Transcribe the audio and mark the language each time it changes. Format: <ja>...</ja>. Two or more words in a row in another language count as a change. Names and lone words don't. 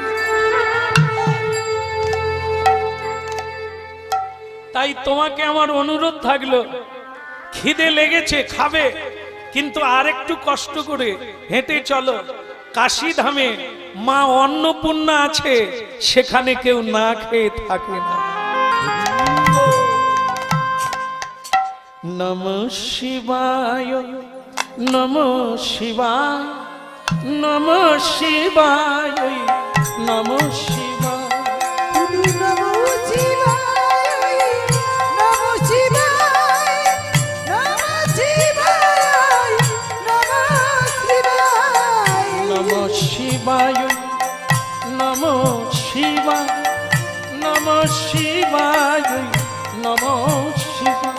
<bn>তাই তোমাকে আমার অনুরোধ থাকলো, খিদে লেগেছে খাবে, কিন্তু আরেকটু কষ্ট করে হেঁটে চলো। কাশী ধামে মা অন্নপূর্ণা আছে, সেখানে কেউ না খেয়ে থাকে না।</bn> <sa>নমঃ শিবায়, নমঃ শিবায়, নমঃ শিবায়, নমঃ শিবায়। শিবায় নমঃ শিবায়, নমঃ শিবায়, নমঃ শিবায়।</sa>